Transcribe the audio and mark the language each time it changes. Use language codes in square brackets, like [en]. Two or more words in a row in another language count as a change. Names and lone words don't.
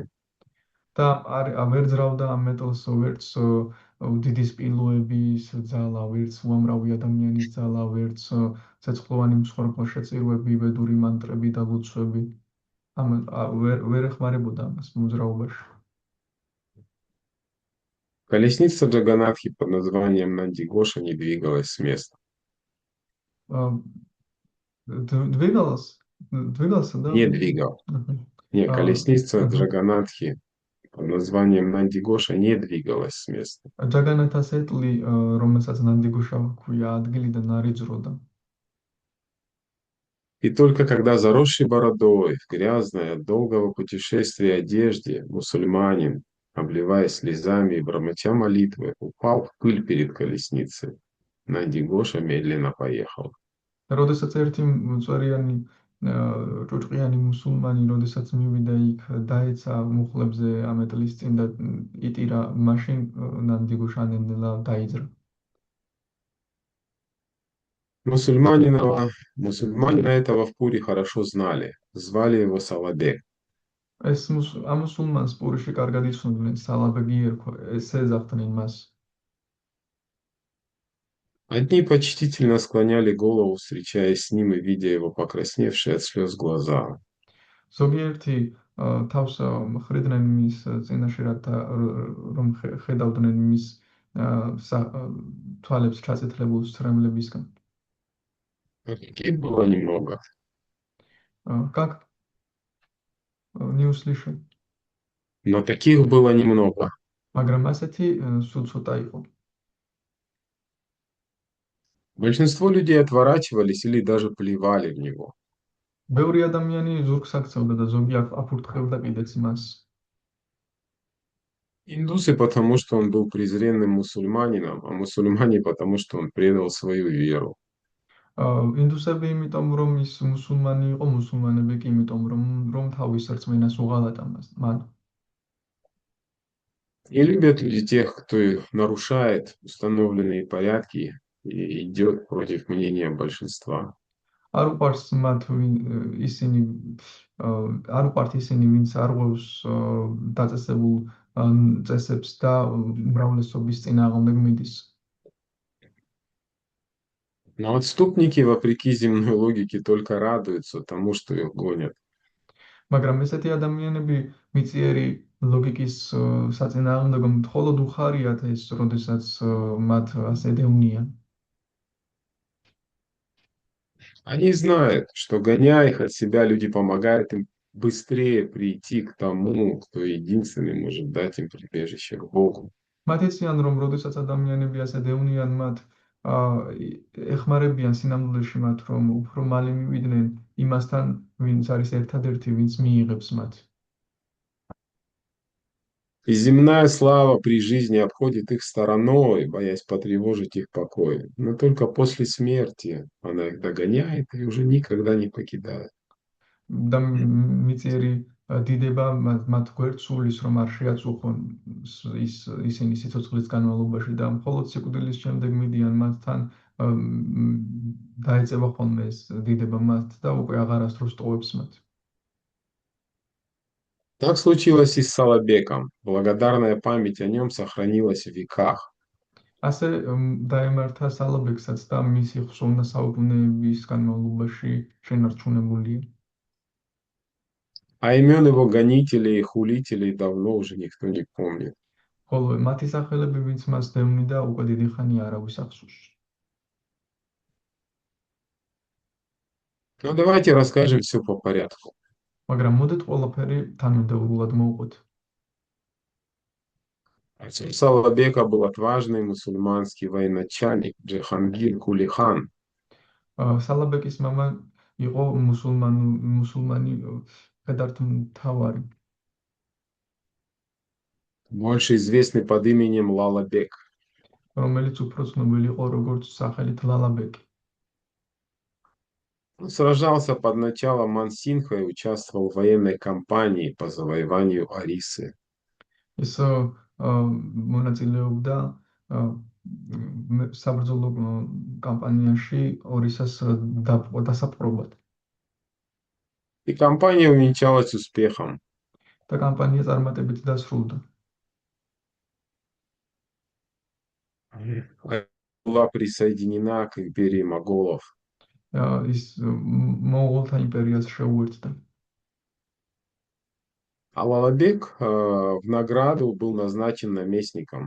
[ka] და ვერ ძრავდა ამ მეტალს ვერც დიდი სპილოების ძალა, ვერც უამრავი ადამიანის ძალა, ვერც ცეცხლოვანი მსხვერპლ შეწირვები, ვედური მანტრები და ლოცვები. ვერ ეხმარებოდა ამას მოძრაობაში. [ru] Колесница Джаганатхи под названием Нандигоша не двигалась с места. двигался, да? Не двигал. Нет, колесница Джаганатхи под названием Нандигоша не двигалась с места. [ka] ჯაგანათას ეტლი, რომელსაც ნანდიგოშა ჰქვია, ადგილიდან არ იძროდა. [ru] И только когда заросший бородой, в грязной от долгого путешествия одежде, мусульманин, обливаясь слезами и бормоча молитвы, упал в пыль перед колесницей, Нандигоша медленно поехал. [ka] როდესაც ერთი მწვერიანი ჭუჭყიანი მუსულმანი, როდესაც მივიდა იქ, დაეცა მუხლებზე ამ ეტლის წინ და იტირა, მაშინ ნანდიგოშა ნელ-ნელა დაიძრა. [ru] Мусульманина этого в Пуре хорошо знали, звали его Саладек. [ka] ამ მუსულმანს პურიში კარგად იცნობდნენ, სალაბეგი ერქვა, ესე ეძახდნენ მას. [ru] Одни почтительно склоняли голову, встречаясь с ним и видя его покрасневшие от слез глаза. [ka] ზოგიერთი თავს ხრიდნენ მის წინაშე, რათა რომ ხედავდნენ მის თვალებს ჩაწითლებულ სრემლებისგან. [ru] Таких было немного. Как? Не услышал. Но таких было немного. [ka] მაგრამ ასეთი სულ ცოტა იყო. [ru] Большинство людей отворачивались или даже плевали в него. [ka] ბევრი ადამიანი ზურგს აქცევდა და ზოგი აფურთხებდა კიდეც მას. [ru] Индусы, потому что он был презренным мусульманином, а мусульмане, потому что он предал свою веру. [ka] ინდუსები იმიტომ რომ ის მუსულმანი იყო, მუსულმანები კი იმიტომ რომ თავის რწმენას უღალატა მან. [ru] И любят люди тех, кто нарушает установленные порядки и идет против мнения большинства. [ka] არ უყვარს მათ ისინი არ უყვართ ისინი, ვინც არღვევს დაწესებულ წესებს და უმრავლესობის წინააღმდეგ მიდის. [ru] Но отступники, вопреки земной логике, только радуются тому, что их гонят. [ka] მაგრამ ესეთი ადამიანები მიწიერი ლოგიკის საწინააღმდეგო მხოლოდ უხარიათ ეს, როდესაც მათ ასე დევნიან. [ru] Они знают, что гоняя их от себя, люди помогают им быстрее прийти к тому, кто единственный может дать им прибежище к Богу. [ka] მათ იციან, რომ როდესაც ადამიანები ასე დევნიან, მათ ეხმარებიან სინამდვილეში მათ, რომ უფრო მალე მივიდნენ იმასთან, ვინც არის ერთადერთი, ვინც მიიღებს მათ. [ru] И земная слава при жизни обходит их стороной, боясь потревожить их покой. Но только после смерти она их догоняет и уже никогда не покидает. [ka] და მიწიერი დიდება მათ გვერდს სულის, რომ არ შეაწუხონ ისინი სიცოცხლის განმავლობაში და მხოლოდ სიკვდილის შემდეგ მიდიან მათთან, დაეწევა ხოლმე ეს დიდება მათ და უკვე აღარასდროს ტოვებს მათ. [ru] Так случилось и с Салабеком. Благодарная память о нем сохранилась в веках. [ka] ასე დაემართა სალაბეკსაც და მისი ხსოვნა საუკუნეების განმავლობაში შენარჩუნებულია. [ru] А имен его гонителей и хулителей давно уже никто не помнит. [ka] ხოლო მათი სახელები, ვინც მას დევნიდა, უკვე დიდი ხანი არავის ახსოვს. [ru] Ну, давайте расскажем все по порядку. [ka] მაგრამ მოდით ყველაფერი თანმიმდევრულად მოვყვეთ. [ru] Отцом Салабека был отважный мусульманский военачальник Джихангир Кулихан. [ka] სალაბეკის მამა იყო მუსულმანი მხედართმთავარი, [ru] Больше известный под именем Лалабек. [ka] რომელიც უფრო ცნობილი იყო როგორც სახელით ლალაბეკი. [ru] Он сражался под началом Мансинха и участвовал в военной кампании по завоеванию Арисы. [ka] ის მონაწილეობდა საბრძოლო კამპანიაში ორისას დასაპყრობად. [ru] И кампания увенчалась успехом. [ka] და კამპანია წარმატებით დასრულდა. [ru] Была присоединена к империи моголов. [ka] ის მონღოლთა იმპერიას შეუერთდა. [ru] А Лалабек в награду был назначен наместником.